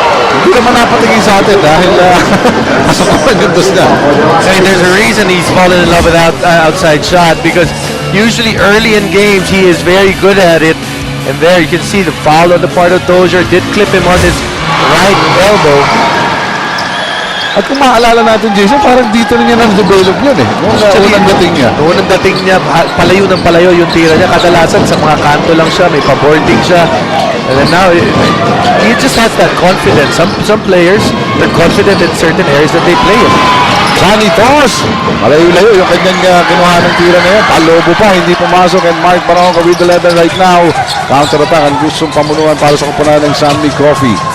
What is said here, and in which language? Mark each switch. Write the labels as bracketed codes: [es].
[tl] Hindi naman napatingin sa atin dahil kasapapan yung dos na. [en] And there's a reason he's fallen in love with outside shot because usually early in games he is very good at it. And there you can see the foul on the part of Dozier did clip him on his right elbow. [tl] At kung maalala natin, Jason, parang dito na niya na-develop yun eh. Noong unang dating niya. Noong unang dating niya, palayo ng palayo yung tira niya. Kadalasan sa mga kanto lang siya, may pa-boarding siya. [en] And then now, he just has that confidence. Some players, they're confident in certain areas that they play in. [tl] Sonny Toss, malayo-layo yung kanyang kinuha ng tira na yan. Palobo pa, hindi pumasok. [en] And Mark Baronga with 11 right now. [tl] Counter-attack ang gustong pamunuan para sa kupunan ng San Mig Coffee.